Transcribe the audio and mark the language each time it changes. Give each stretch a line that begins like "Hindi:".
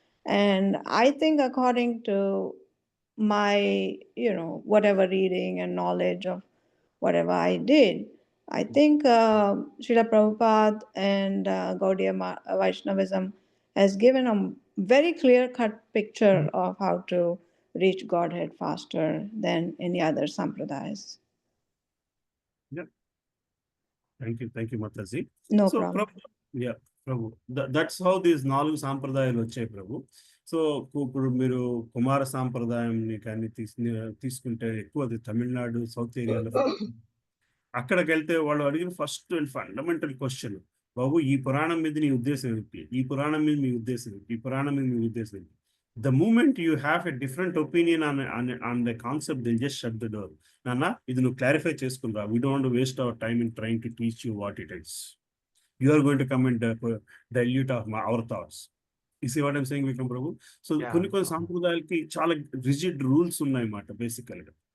English: And I think according to my, whatever reading and knowledge of whatever I did, I think Srila Prabhupada and Gaudiya Vaishnavism has given a very clear-cut picture of how to reach Godhead faster than any other sampradayas. Thank you, Mataji. No So, problem. Prabhu, that's how these 4
Telugu: సాంప్రదాయాలు వచ్చాయి ప్రభు. So ఇప్పుడు మీరు కుమార సాంప్రదాయంని కానీ తీసుకుంటే ఎక్కువ అది Tamil Nadu, south ఏరియాలో. అక్కడికి వెళ్తే వాళ్ళు అడిగిన ఫస్ట్ అండ్ ఫండమెంటల్ క్వశ్చన్, బాబు ఈ పురాణం మీద నీ ఉద్దేశం ఏంటి? ఈ పురాణం మీద మీ ఉద్దేశం ఏంటి? ఈ పురాణం మీద మీ ఉద్దేశం ఏంటి?
English: The moment you have a different opinion on the concept, they'll just shut the door. Nana,
Telugu: ఇది నువ్వు clarify చేసుకుందా,
English: we don't want to waste our time in trying to teach you what it is. You are going to come and dilute our thoughts. You see what I'm saying, Vikram Prabhu?
Telugu: So కొన్ని సాంప్రదాయాలకి చాలా rigid rules ఉన్నాయన్నమాట బేసికల్గా.